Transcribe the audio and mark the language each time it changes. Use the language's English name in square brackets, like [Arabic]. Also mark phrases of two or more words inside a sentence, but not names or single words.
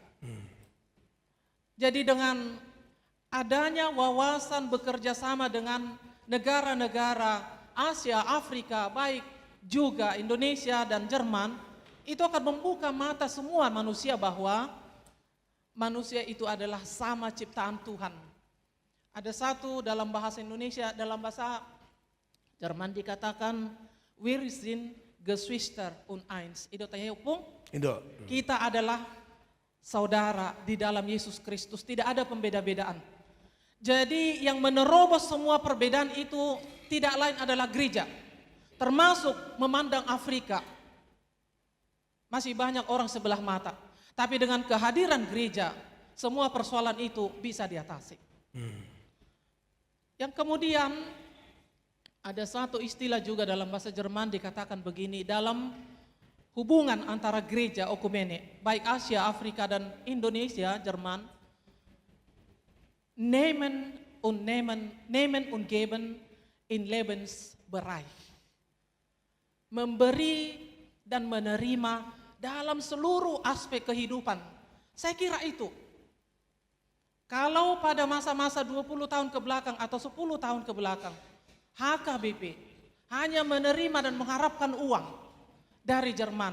[Indonesian] Jadi dengan adanya wawasan bekerja sama dengan negara-negara Asia, Afrika, baik juga Indonesia dan Jerman, itu akan membuka mata semua manusia bahwa manusia itu adalah sama ciptaan Tuhan. Ada satu dalam bahasa Indonesia, dalam bahasa Jerman dikatakan, [German] wir sind Geschwister und eins. [Indonesian] Itu tayupung. Kita adalah saudara di dalam Yesus Kristus, tidak ada pembeda-bedaan. Jadi yang menerobos semua perbedaan itu tidak lain adalah gereja, termasuk memandang Afrika. Masih banyak orang sebelah mata, tapi dengan kehadiran gereja, semua persoalan itu bisa diatasi. Yang kemudian ada satu istilah juga dalam bahasa Jerman dikatakan begini, dalam hubungan antara gereja okumene, baik Asia, Afrika dan Indonesia, Jerman, [German] nehmen und geben in Lebensbereich. [Indonesian] Memberi dan menerima dalam seluruh aspek kehidupan. Saya kira itu. Kalau pada masa-masa 20 tahun ke belakang atau 10 tahun ke belakang, HKBP hanya menerima dan mengharapkan uang dari Jerman.